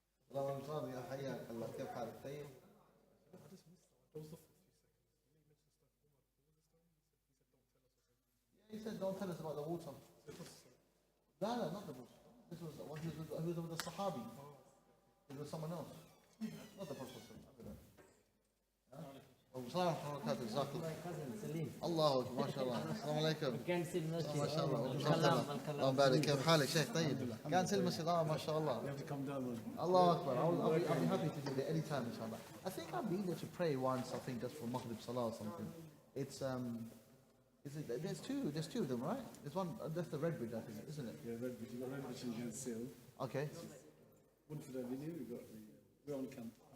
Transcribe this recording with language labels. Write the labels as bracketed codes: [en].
[ar] اللهم صل يا حياك الله كيف حالك طيب؟ [en] He said don't tell us about the water. [ar] No, not the water. [en] This was he was with the Sahabi. It was someone else. Not the Prophet. [ar] السلام ورحمة الله وبركاته. جزاك الله. الله أكبر ما شاء الله. السلام عليكم. ما شاء الله. الله يبارك. كيف حالك شيخ طيب؟ كان سلم المسجد. ما شاء الله. الله أكبر. [en] I'll be happy to do that anytime inshallah. I think I've been there to pray once. I think just for Maghrib Salah or something. It's there's two of them, right? There's one. That's the Red Bridge, I think, isn't it? Yeah, Red Bridge. You've got Red Bridge and Jan Seal. Okay. One for the venue. We're on camp.